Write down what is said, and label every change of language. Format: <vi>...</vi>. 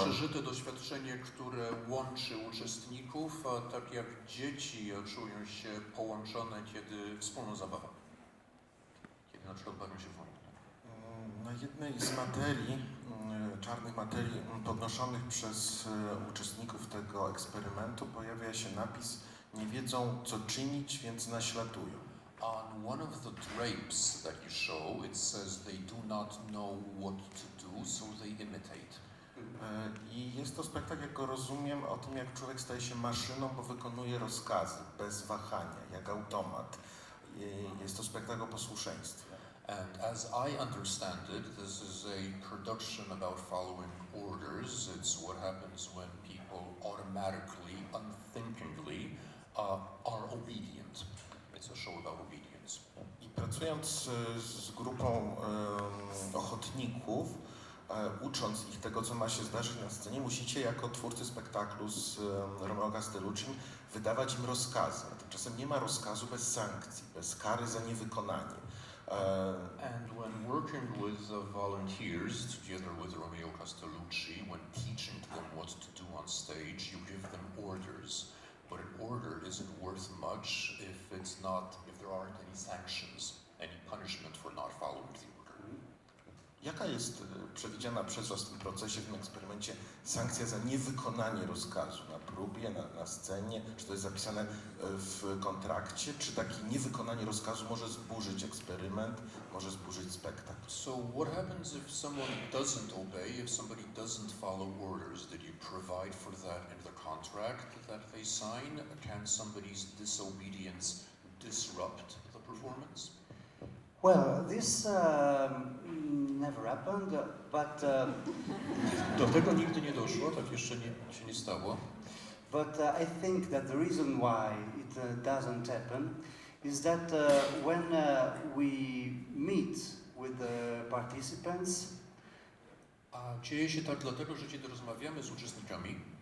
<pl>przeżyte doświadczenie, które łączy uczestników, a tak jak dzieci czują się połączone, kiedy wspólną zabawą. Kiedy na przykład bawią się w wojnę. Na jednej z materii, czarnych materii podnoszonych przez uczestników tego eksperymentu pojawia się napis: nie wiedzą, co czynić, więc naśladują.</pl> <en>On one of the drapes that you show, it says they do not know what to do, so they imitate.</en> <pl>I jest to spektakl, jak go rozumiem, o tym, jak człowiek staje się maszyną, bo wykonuje rozkazy bez wahania, jak automat. Jest to spektakl o posłuszeństwie.</pl> <en>And as I understand it, this is a production about following orders. It's what happens when people automatically, unthinkingly are obedient. It's a show about obedience.</en> <pl>I pracując z grupą ochotników, ucząc ich tego, co ma się zdarzyć na scenie, musicie jako twórcy spektaklu z Romeo Castellucci wydawać im rozkazy. A tymczasem nie ma rozkazu bez sankcji, bez kary za niewykonanie.</pl> <en>And when working with the volunteers, together with Romeo Castellucci, when teaching them what to do on stage, you give them orders. But an order isn't worth much if there aren't any sanctions, any punishment for not following the order.</en> <pl>Jaka jest przewidziana przez Was w tym procesie, w tym eksperymencie sankcja za niewykonanie rozkazu na próbie, na scenie? Czy to jest zapisane w kontrakcie? Czy takie niewykonanie rozkazu może zburzyć eksperyment, może zburzyć spektakl?</pl> <en>So what happens if someone doesn't obey, if somebody doesn't follow orders? Did you provide for that in the contract that they sign? Can somebody's disobedience disrupt the performance? Well, this never happened, but</en> <pl>Do tego nigdy nie doszło, tak jeszcze się nie stało.</pl> <en>but I think that the reason why it doesn't happen is that when we meet with the participants,</en> <pl>A dzieje się tak dlatego, że kiedy rozmawiamy z uczestnikami,</pl>